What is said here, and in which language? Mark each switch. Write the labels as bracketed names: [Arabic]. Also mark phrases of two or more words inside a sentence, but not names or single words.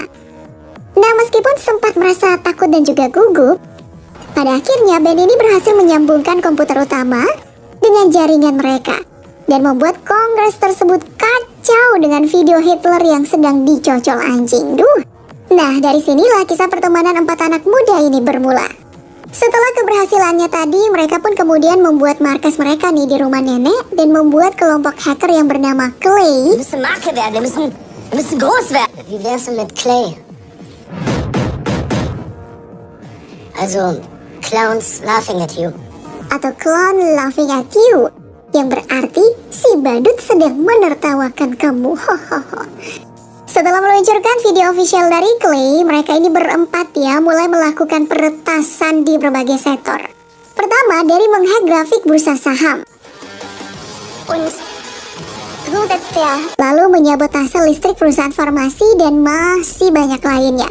[Indonesian] Nah, meskipun sempat merasa takut dan juga gugup, pada akhirnya Ben ini berhasil menyambungkan komputer utama dengan jaringan mereka dan membuat Kongres tersebut kacau dengan video Hitler yang sedang dicocol anjing. Nah, dari sinilah kisah pertemanan 4 anak muda ini bermula. Setelah keberhasilannya tadi, mereka pun kemudian membuat markas mereka nih di rumah nenek dan membuat kelompok hacker yang bernama Clay. [German] Wir müssen Marke werden, wir müssen groß werden. Wie wär's denn mit Clay? [English] Also, Clowns laughing at you. [Indonesian] Atau Clown Laughing at You, yang berarti si badut sedang menertawakan kamu. Hohoho. Setelah meluncurkan video official dari Clay, mereka ini berempat ya mulai melakukan peretasan di berbagai sektor. Pertama, dari menghack grafik bursa saham. Lalu menyabotase listrik perusahaan farmasi dan masih banyak lainnya.